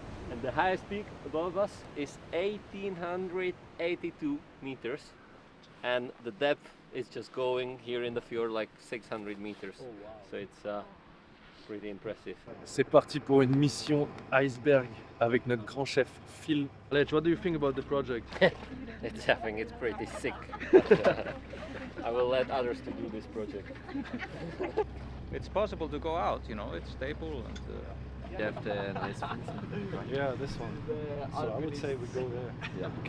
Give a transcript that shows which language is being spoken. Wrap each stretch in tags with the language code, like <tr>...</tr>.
<en>And the highest peak above us is 1882 meters, and the depth is just going here in the fjord like 600 meters. So it's pretty impressive.</en> <fr>C'est parti pour une mission iceberg avec notre grand chef Phil.</fr> <en>Ledge, what do you think about the project? I think it's pretty sick. I will let others to do this project. It's possible to go out, you know, it's stable and You have the nice Yeah, this one. So I would say we go there.</en>